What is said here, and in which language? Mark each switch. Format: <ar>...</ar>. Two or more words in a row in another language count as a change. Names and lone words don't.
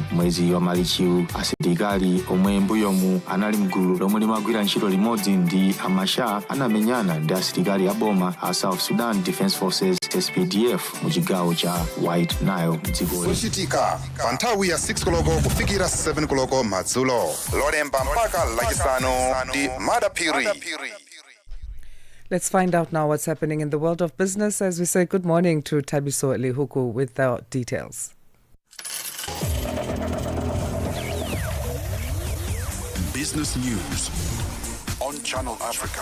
<ny>Mwezi wa Marichiwu asilikali omwe mbuyomu anali mgulu lomwe limagwira ntchito limodzi ndi Machar anamenyana ndi asilikali aboma a South Sudan Defense Forces SPDF mu chigawo cha White Nile dziko Zochitika pa nthawi ya 6 koloko kufikira 7 koloko madzulo. Lolemba mpaka lachisanu ndi madapiri.</ny> <en>Let's find out now what's happening in the world of business as we say good morning to Tabiso Lehuku with our details. Business news on Channel Africa.</en>